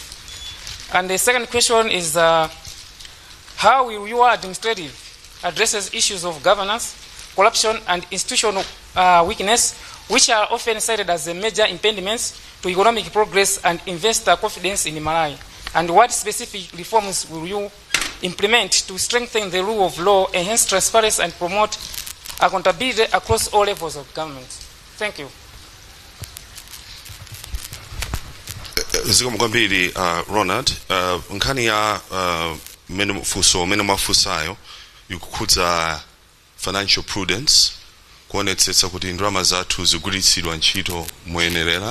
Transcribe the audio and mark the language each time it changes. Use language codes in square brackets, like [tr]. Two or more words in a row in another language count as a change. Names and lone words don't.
[en] And the second question is how will your administrative addresses issues of governance, corruption, and institutional weakness, which are often cited as the major impediments to economic progress and investor confidence in Malawi? And what specific reforms will you implement to strengthen the rule of law, enhance transparency, and promote accountability across all levels of government? Thank you. [ny] Zikomo kwambiri Ronald, nkhani ya mene mafusayo ikukhudza [en] financial prudence, [ny] kuonetsetsa kuti ndalama zathu zigwiritsidwa ntchito moyenerera.